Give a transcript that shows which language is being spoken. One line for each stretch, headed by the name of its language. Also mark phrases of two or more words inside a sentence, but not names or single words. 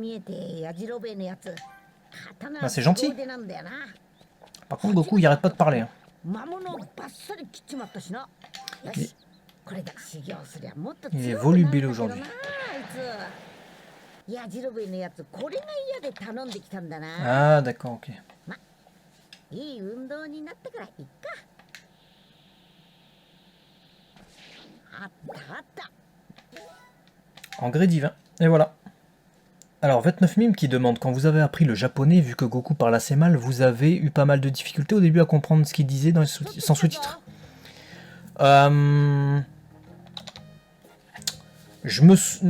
French: Ah, c'est gentil. Par contre, Goku, il arrête pas de parler. Hein. Il est volubile aujourd'hui. Ah, d'accord, ok.
Japanese: いい運動になったからいっか。あったあった。
French: Engrais divin. Et voilà. Alors, 29 mimes qui demande, quand vous avez appris le japonais, vu que Goku parle assez mal, vous avez eu pas mal de difficultés au début à comprendre ce qu'il disait dans les sans sous-titres. Je me...